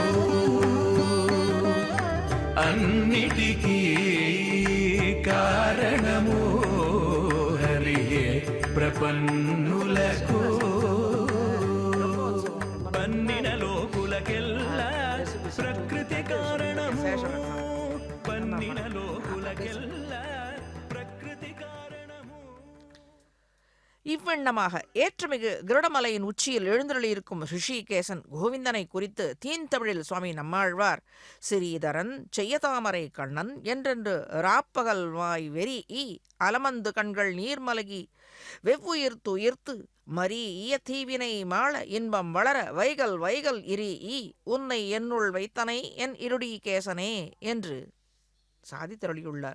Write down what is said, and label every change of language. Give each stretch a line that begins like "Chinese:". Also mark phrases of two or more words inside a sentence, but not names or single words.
Telugu: అన్నిటికీ కారణము హరియే ప్రపన్నులకు పన్నిన లోకులకెల్లా ప్రకృతి కారణము పన్నిన లోకులకెల్లా ప్రకృతి కారణము
Tamil: இவ்வண்ணமாக ஏற்றமிகு கிருடமலையின் உச்சியில் எழுந்தருளியிருக்கும் ரிஷிகேசன் கோவிந்தனை குறித்து தீந்தமிழில் சுவாமி நம்மாழ்வார் சிறீதரன் செய்யதாமரை கண்ணன் என்றென்று ராப்பகல் வாய் வெறி ஈ அலமந்து கண்கள் நீர்மலகி வெவ்வுயிர்த்து உயிர்த்து மரி ஈய தீவினை மாள இன்பம் வளர வைகல் வைகல் இரி ஈ உன்னை என்னுள் வைத்தனை என் இருடி கேசனே என்று சாதித்தருளியுள்ளார்.